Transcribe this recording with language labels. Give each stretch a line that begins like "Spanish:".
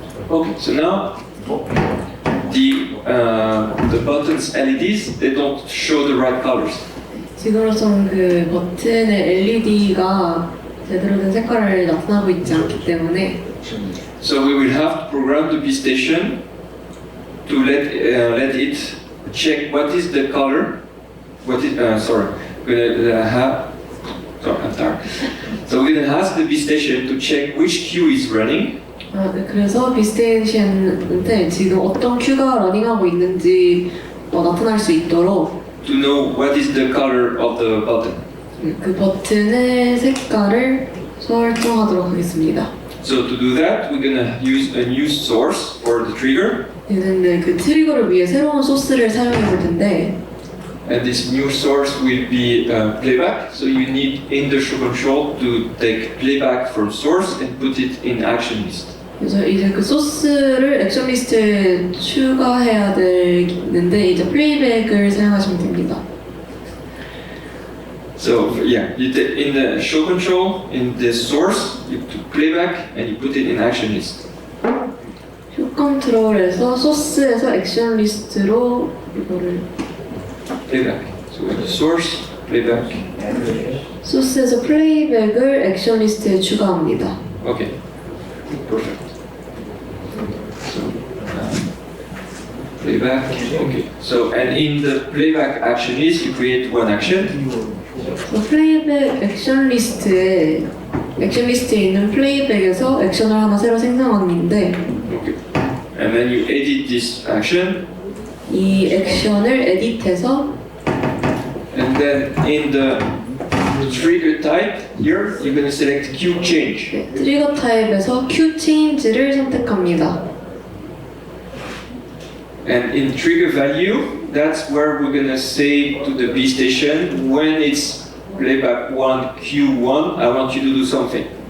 English: Okay, so now the buttons LEDs, they don't show the right colors.
Korean: 지금으로선 그 버튼의 LED가 제대로 된 색깔을 나타나고 있지 않기 때문에
English: So we will have to program the B station to let it check what is the color. What is sorry, gonna have. Sorry, I'm tired. So we're gonna ask the B station to check which queue is running.
Korean: 네, 그래서 비스테이션한테 지금 어떤 큐가 러닝하고 있는지 나타날 수 있도록
English: to know what is the color of the button.
Korean: 그 버튼의 색깔을 설정하도록 하겠습니다.
English: So to do that, we're gonna use a new source for the trigger.
Korean: 이제는 그 트리거를 위해 새로운 소스를 사용해 볼 텐데
English: And this new source will be playback. So you need in the show control to take playback from source and put it in action list.
Korean: 그래서 이제 그 소스를 액션 리스트에 추가해야 되는데 이제 플레이백을 사용하시면 됩니다.
English: So yeah, in the show control, in the source, you put playback and you put it in action list.
Korean: 쇼 컨트롤에서 소스에서 액션 리스트로 이거를
English: Playback. So in the source, playback.
Korean: 소스에서 플레이백을 액션 리스트에 추가합니다.
English: Okay, perfect. So playback. Okay. So and in the playback action list, you create one action.
Korean: 플레이백 액션 리스트에 있는 플레이백에서 액션을 하나 새로 생성하는데
English: Okay. And then you edit this action.
Korean: 이 액션을 에디트해서
English: And then in the trigger type here, you're going to select Q change.
Korean: 트리거 타입에서 Q 체인지를 선택합니다.
English: And in trigger value, that's where we're going to say to the B station, when it's playback 1, Q1, I want you to do something.